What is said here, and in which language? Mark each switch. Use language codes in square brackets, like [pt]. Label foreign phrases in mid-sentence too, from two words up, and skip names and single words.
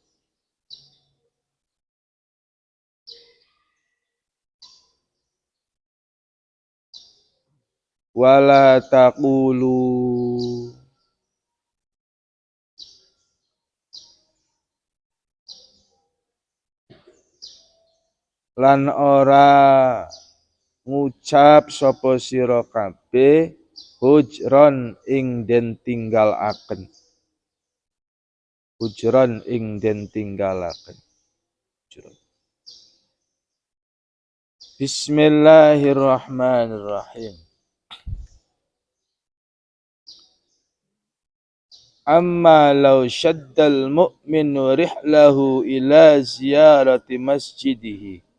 [ar] ولا تقولوا [jv] lan ora ngucap sapa sira kabeh hujron ing den tinggalaken hujron ing den tinggalaken Bismillahirrahmanirrahim. [ar] أما لو شد المؤمن رحله إلى زيارة مسجده.